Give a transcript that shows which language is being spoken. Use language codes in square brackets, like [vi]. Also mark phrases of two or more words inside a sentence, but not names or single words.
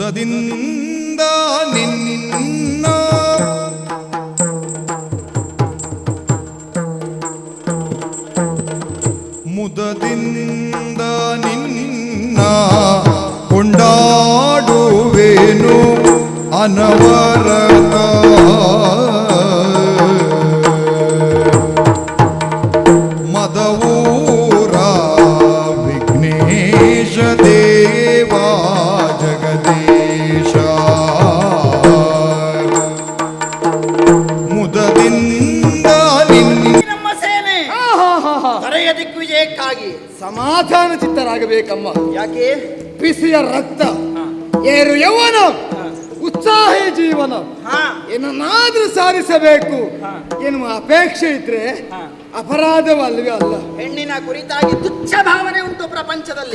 [kn] ಮುದದಿಂದ ನಿನ್ನ ಕೊಂಡಾಡುವೆನು ಅನವರತ ಮದವೂರ ವಿಘ್ನೇಶ ದೇವಾ ಜಗದೀಶ ಮುದದಿಂದ ನಮ್ಮ ಸೇನೆ ತರೆಯ ದಿಗ್ವಿಜಯಕ್ಕಾಗಿ ಸಮಾಧಾನ ಚಿತ್ತರಾಗಬೇಕಮ್ಮ. ಯಾಕೆ? ಬಿಸಿಯ ರಕ್ತ, ಏರು ಯೌವನ, ಉತ್ಸಾಹಿ ಜೀವನ ಏನನ್ನಾದ್ರೂ ಸಾಧಿಸಬೇಕು ಎನ್ನುವ ಅಪೇಕ್ಷೆ ಇದ್ರೆ ಅಪರಾಧವಲ್ವೇ ಅಲ್ಲ. ಹೆಣ್ಣಿನ ಕುರಿತಾಗಿ ತುಚ್ಛ ಭಾವನೆ ಉಂಟು ಪ್ರಪಂಚದಲ್ಲಿ.